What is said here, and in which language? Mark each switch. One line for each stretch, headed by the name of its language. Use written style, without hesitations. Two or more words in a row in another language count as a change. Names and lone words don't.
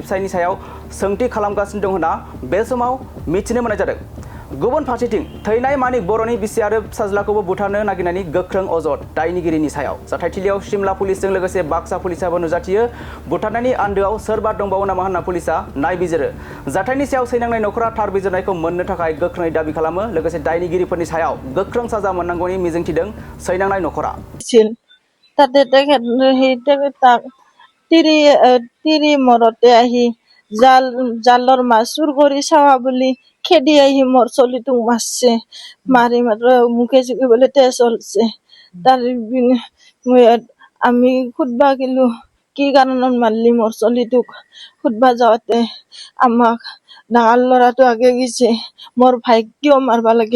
Bodo: फिसायनि सायाव सोंथि खालामगासिनो दं होनना बे समाव मिथिनो मोननाय जादों गुबुन फारसेथिं थैनाय मानिक बर'नि बिसि आरो फिसाज्लाखौबो बुथारनो नागिरनायनि गोख्रों अजद दायनिगिरिनि सायाव जाथायथिलियाव सिमला पुलिसजों लोगोसे बाक्सा पुलिसाबो नुजाथियो बुथारनायनि आन्दोआव सोरबा दंबावो नामा होनना पुलिसा नायबिजिरो जाथायनि सायाव सैनांनाय नखरा थार बिजिरनायखौ मोननो थाखाय गोख्रोङै दाबि खालामो लोगोसे दायनिगिरिफोरनि सायाव गोख्रों साजा मोननांगौनि मिजिंथिदों सैनांनाय नखरा
Assamese: তিৰি মৰতে আহি জালৰ মাছ চুৰ কৰি চাৱা বুলি খেদি আহি মোৰ চলিটোক মাৰছে মাৰি মাত্ৰ মুখে চুখে বোলে তেজ চলছে তাৰ আমি খুদবা গেলো কি কাৰণত মাৰলি মোৰ চলিটোক খুদবা যাওঁতে আমাক ডাঙৰ ল'ৰাটো আগে গৈছে মোৰ ভাইক কিয় মাৰবা লাগে